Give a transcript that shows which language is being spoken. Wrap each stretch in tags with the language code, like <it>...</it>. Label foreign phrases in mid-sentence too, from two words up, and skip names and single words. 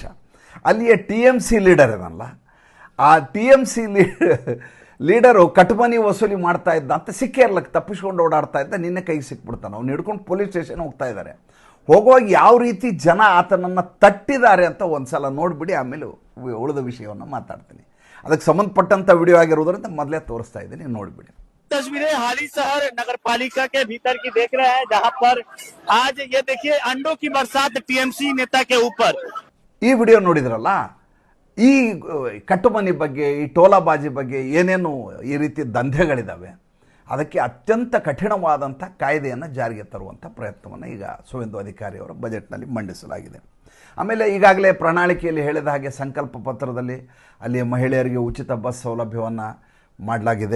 <kn>ಅಲ್ಲಿಯ TMC ಲೀಡರ್ ಇದನ್ನಲ್ಲ, ಆ TMC ಲೀಡರು ಕಟ್ಮನಿ ವಸೂಲಿ ಮಾಡ್ತಾ ಇದ್ದ ಅಂತ ಸಿಕ್ಕೇರ್ಲಕ್ಕೆ ತಪ್ಪಿಸ್ಕೊಂಡು ಓಡಾಡ್ತಾ ಇದ್ದ. ನಿನ್ನೆ ಕೈಗೆ ಸಿಕ್ಬಿಡ್ತಾನೆ. ಅವ್ನು ಹಿಡ್ಕೊಂಡು</kn> <en>police station</en> <kn>ಹೋಗ್ತಾ ಇದ್ದಾರೆ. ಹೋಗುವಾಗ ಯಾವ ರೀತಿ ಜನ ಆತನನ್ನು ತಟ್ಟಿದ್ದಾರೆ ಅಂತ ಒಂದು ಸಲ ನೋಡಿಬಿಡಿ, ಆಮೇಲೆ ಉಳಿದ ವಿಷಯವನ್ನು ಮಾತಾಡ್ತೀನಿ. ಅದಕ್ಕೆ ಸಂಬಂಧಪಟ್ಟಂಥ ವಿಡಿಯೋ ಆಗಿರೋದ್ರಿಂದ ಮೊದಲೇ ತೋರಿಸ್ತಾ ಇದ್ದೀನಿ, ನೋಡಿಬಿಡಿ.</kn> <hi>तस्वीरें हाली शहर नगर पालिका के भीतर की देख रहे हैं, जहां पर आज ये देखिए अंडों की बरसात TMC नेता के ऊपर.</hi> <kn>ಈ ವಿಡಿಯೋ ನೋಡಿದ್ರಲ್ಲ, ಈ ಕಟ್ಟುಮನಿ ಬಗ್ಗೆ, ಈ ಟೋಲಾಬಾಜಿ ಬಗ್ಗೆ ಏನೇನು ಈ ರೀತಿ ದಂಧೆಗಳಿದ್ದಾವೆ, ಅದಕ್ಕೆ ಅತ್ಯಂತ ಕಠಿಣವಾದಂಥ ಕಾಯ್ದೆಯನ್ನು ಜಾರಿಗೆ ತರುವಂಥ ಪ್ರಯತ್ನವನ್ನು ಈಗ ಸುವೇಂದು ಅಧಿಕಾರಿಯವರ ಬಜೆಟ್ನಲ್ಲಿ ಮಂಡಿಸಲಾಗಿದೆ. ಆಮೇಲೆ ಈಗಾಗಲೇ ಪ್ರಣಾಳಿಕೆಯಲ್ಲಿ ಹೇಳಿದ ಹಾಗೆ ಸಂಕಲ್ಪ ಪತ್ರದಲ್ಲಿ ಅಲ್ಲಿ ಮಹಿಳೆಯರಿಗೆ ಉಚಿತ ಬಸ್ ಸೌಲಭ್ಯವನ್ನು ಮಾಡಲಾಗಿದೆ.</kn>